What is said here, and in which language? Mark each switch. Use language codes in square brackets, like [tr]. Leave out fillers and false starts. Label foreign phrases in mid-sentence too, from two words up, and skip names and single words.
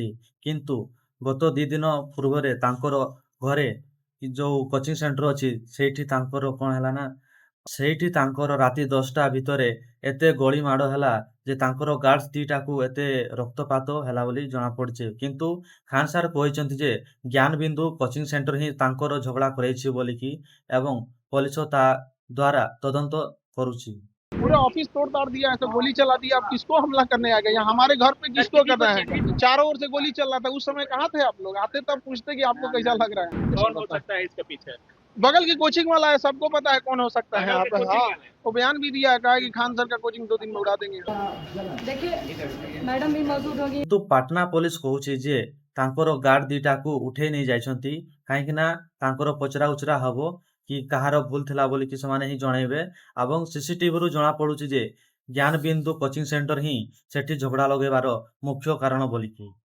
[or] କିନ୍ତୁ ଗତ 2 ଦିନ ପୂର୍ବରେ ତାଙ୍କର ଘରେ ଯୋଉ [en] coaching center [or] ଅଛି ସେଇଠି ତାଙ୍କର କଣ ହେଲା ନା, ସେଇଠି ତାଙ୍କର ରାତି 10ଟା ଭିତରେ ଏତେ ଗୁଳି ମାଡ଼ ହେଲା ଯେ ତାଙ୍କର ଗାର୍ଡସ୍ ଦିଟାକୁ ଏତେ ରକ୍ତପାତ ହେଲା ବୋଲି ଜଣାପଡ଼ିଛି। କିନ୍ତୁ ଖାନ୍ ସାର୍ କହିଛନ୍ତି ଯେ ଜ୍ଞାନବିନ୍ଦୁ [en] coaching center [or] ହିଁ ତାଙ୍କର ଝଗଡ଼ା କରେଇଛି ବୋଲିକି, ଏବଂ ପୋଲିସ ତା ଦ୍ୱାରା ତଦନ୍ତ କରୁଛି। [hi] पूरा ऑफिस तोड़ ताड़ दिया है, तो गोली चला दिया। आप किसको हमला करने आ गए? यहाँ हमारे घर पे किसको कर रहे हैं? चारों ओर से गोली चल रहा था। उस समय कहाँ थे आप लोग? आते तब पूछते कि आपको कैसा लग रहा है। कौन हो सकता है इसके पीछे? बगल की कोचिंग वाला है, सबको पता है कौन हो सकता है। बगल यहाँ के पे कोचिंग हाँ, वाले? वो बयान भी दिया है, कहा कि खान सर का कोचिंग 2 दिन में उड़ा देंगे। देखिए मैडम भी मौजूद होगी। [or] କିନ୍ତୁ ପାଟନା ପୋଲିସ କହୁଛି ଯେ ତାଙ୍କର ଗାର୍ଡ ଦିଟାକୁ ଉଠେଇ ନେଇ ଯାଇଛନ୍ତି, କାହିଁକି ନା ତାଙ୍କର ପଚରା ଉଚରା ହବ କି କାହାର ଭୁଲ ଥିଲା ବୋଲିକି ସେମାନେ ହିଁ ଜଣେଇବେ। ଏବଂ ସିସିଟିଭିରୁ ଜଣା ପଡୁଛି ଯେ ଜ୍ଞାନବିନ୍ଦୁ [en] coaching center [or] ହିଁ ସେଠି ଝଗଡ଼ା ଲଗେଇବାର ମୁଖ୍ୟ କାରଣ ବୋଲିକି।